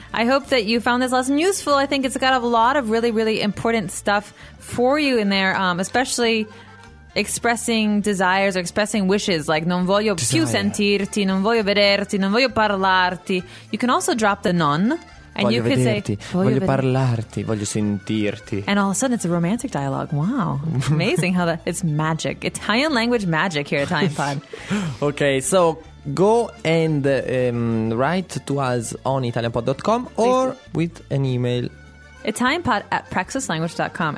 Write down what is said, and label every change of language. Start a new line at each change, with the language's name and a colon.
English: I hope that you found this lesson useful. I think it's got a lot of really, really important stuff for you in there, especially expressing desires or expressing wishes, like
Italian: non voglio più sentirti, non voglio vederti, non voglio parlarti.
English: You can also drop the non. And
Italian: voglio
English: you could
Italian: vederti,
English: say,
Italian: voglio parlarti, voglio sentirti.
English: And all of a sudden it's a romantic dialogue. Wow, amazing how that, it's magic. Italian language magic here at Italian Pod. Okay, so go and write to us on italianpod.com or with an email. ItalianPod@praxislanguage.com.